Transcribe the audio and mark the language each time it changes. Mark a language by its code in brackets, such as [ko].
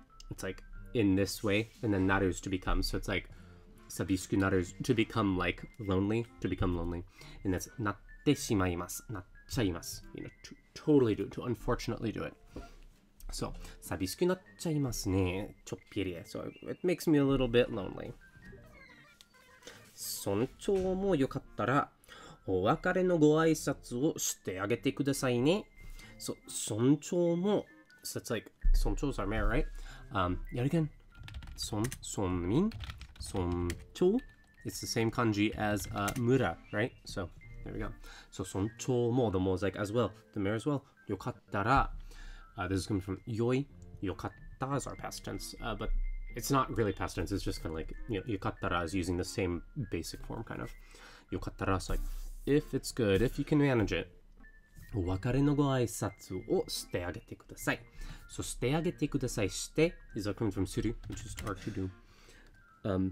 [en] It's like in this way, and then naru is to become. So it's like sabishiku naru is to become like lonely, and that's natte shimaimasu, nachaimasu. To totally do it, to unfortunately do it. So sabishiku nachaimasu ne, choppiri. So it makes me a little bit lonely. [ja] 尊重もよかったらお別れのご挨拶をしてあげてくださいね。 [en] So 尊重も, so it's like 尊重 is our mayor, right? Yet again, 尊民, 尊重, it's the same kanji as mura, right? So there we go. So 尊重も, the mo is like as well, the mayor as well. よかったら, this is coming from yoi. よかった is our past tense, but it's not really past tense, it's just kind of like, yukattara is using the same basic form, kind of. Yukattara is like, if it's good, if you can manage it. [ja] お別れのご挨拶をしてあげてください。So, してあげてください. [en] して is coming from suru, which is hard to do.